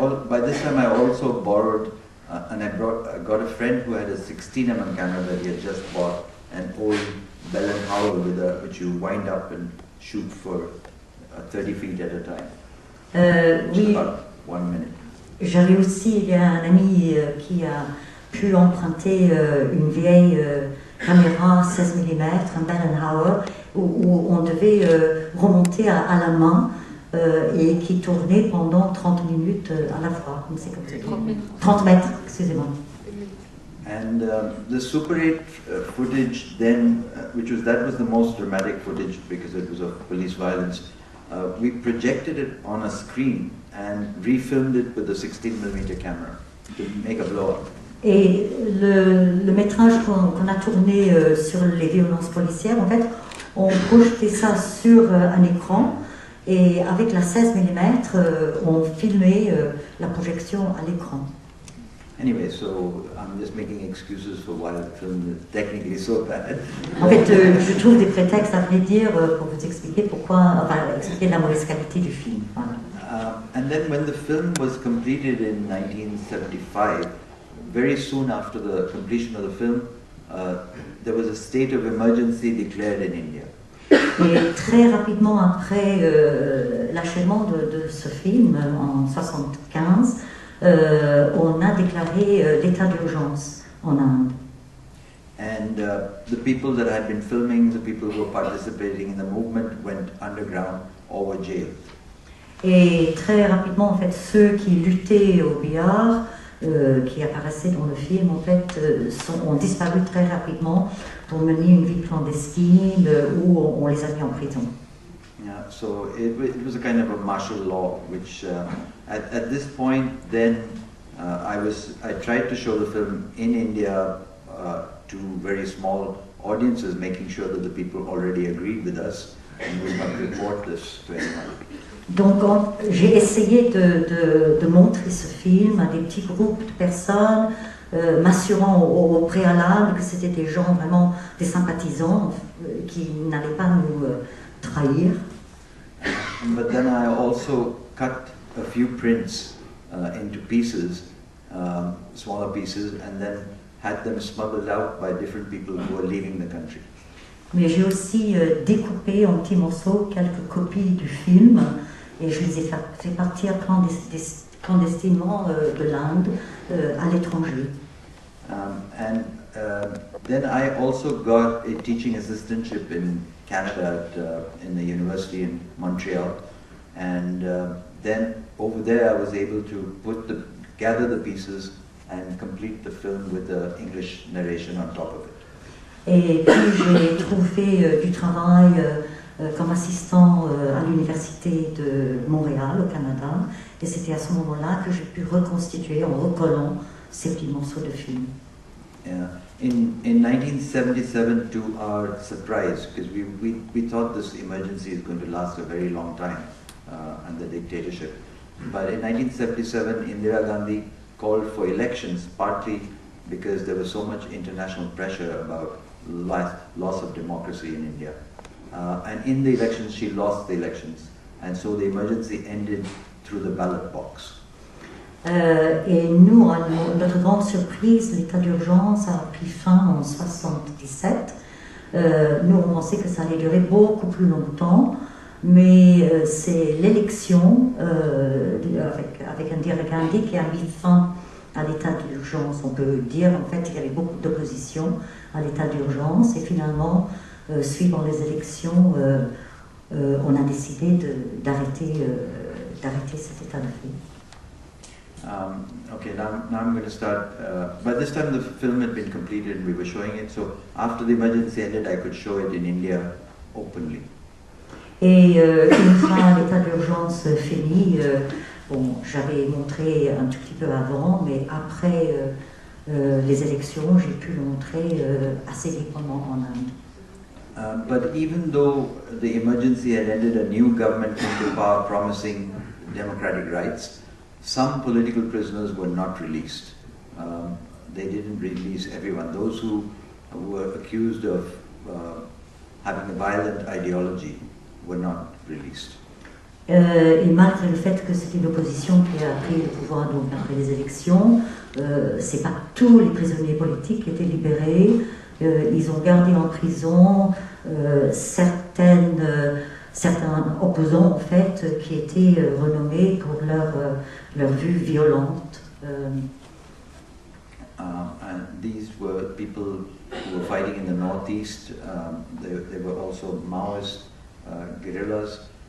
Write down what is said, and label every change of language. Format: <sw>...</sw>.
<en>By this time, I also borrowed, and I got a friend who had a 16mm camera that he had just bought, an old Bell & Howell which you wind up and shoot for 30 feet at a time.</en> <fr>Oui,</fr> <en>About 1 minute.</en> <fr>j'avais aussi, il y a un ami qui a pu emprunter une vieille caméra 16 mm, un Bell & Howell, où on devait remonter à la main et qui tournait pendant 30 minutes à la fois. C'est comme ça. 30 mètres, excusez-moi.</fr> <en>And the Super 8 footage then, that was the most dramatic footage because it was of police violence. We projected it on a screen and refilmed it with a 16mm camera to make a blow-up.</en> <fr>Et le métrage qu'on a tourné sur les violences policières, en fait, on projetait ça sur un écran et avec la 16 mm, on filmait la projection à l'écran.</fr> <en>Anyway, so I'm just making excuses for why the film is technically so bad.</en> <fr>En fait, je trouve des prétextes à vrai dire pour vous expliquer pourquoi, enfin, expliquer la mauvaise qualité du film. Voilà.</fr> <en>And then when the film was completed in 1975, very soon after the completion of the film, there was a state of emergency declared in India.</en> <fr>Et très rapidement après l'achèvement de ce film, en 1975, on a déclaré l'état d'urgence en Inde.</fr> <en>And the people that had been filming, the people who were participating in the movement went underground or were jailed.</en> <fr>Et très rapidement, en fait, ceux qui luttaient au billard, qui apparaissaient dans le film, en fait, ont disparu très rapidement pour mener une vie clandestine où on les a mis en prison.</fr> <en>Yeah, so it was a kind of a martial law, which at this point then I tried to show the film in India to very small audiences, making sure that the people already agreed with us and would not report this to anyone.</en> <fr>Donc j'ai essayé de montrer ce film à des petits groupes de personnes, m'assurant au préalable que c'était des gens vraiment, des sympathisants qui n'allaient pas nous trahir.</fr> <en>But then I also cut a few prints into pieces, smaller pieces, and then had them smuggled out by different people who were leaving the country.</en> <fr>Mais j'ai aussi découpé en petits morceaux quelques copies du film et je les ai fait partir clandestinement de l'Inde à l'étranger.</fr> <en>Then I also got a teaching assistantship in Canada in the university in Montreal, and then over there I was able to gather the pieces and complete the film with the English narration on top of it.</en> <fr>Et puis j'ai trouvé du travail comme assistant à l'université de Montréal au Canada, et c'était à ce moment-là que j'ai pu reconstituer en recollant ces petits morceaux de film.</fr> <en>In 1977, to our surprise, because we thought this emergency is going to last a very long time and the dictatorship, but in 1977 Indira Gandhi called for elections, partly because there was so much international pressure about loss of democracy in India. And in the elections, she lost the elections. And so the emergency ended through the ballot box.</en> <fr>Et nous, à notre grande surprise, l'état d'urgence a pris fin en 1977. Nous, on pensait que ça allait durer beaucoup plus longtemps, mais c'est l'élection avec Indira Gandhi qui a mis fin à l'état d'urgence. On peut dire en fait qu'il y avait beaucoup d'opposition à l'état d'urgence et finalement, suivant les élections, on a décidé d'arrêter cet état de fait.</fr> <en>Okay, now I'm going to start. By this time the film had been completed and we were showing it, so after the emergency ended I could show it in India openly.</en> <fr>Et une fois l'état d'urgence fini, bon, j'avais montré un tout petit peu avant, mais après les élections, j'ai pu le montrer assez librement en Inde.</fr> <en>But even though the emergency had ended, a new government came to power promising democratic rights, some political prisoners were not released. They didn't release everyone. Those who were accused of having a violent ideology were not released.</en> <fr>Et malgré le fait que c'était une opposition qui a pris le pouvoir donc après les élections, c'est pas tous les prisonniers politiques qui étaient libérés. Ils ont gardé en prison certains opposants en fait qui étaient renommés pour leur vue violente.</fr> <en>And these were people who were fighting in the northeast. They were also Maoist guerrillas.</en>